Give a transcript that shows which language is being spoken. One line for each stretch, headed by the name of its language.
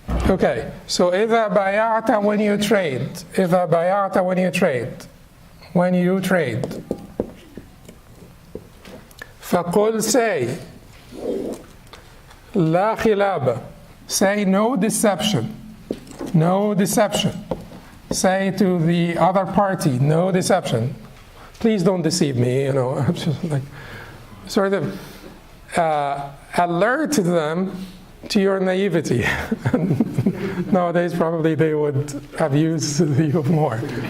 English: Okay, so
Arabic: إذا بايعت
English: when you trade. إذا بايعت when you trade. When you trade.
Arabic: فقل
English: say
Arabic: لا خلابة.
English: Say no deception. No deception. Say to the other party, no deception. Please don't deceive me, you know. Just like sort of alert them to your naivety. Nowadays, probably they would have used you more.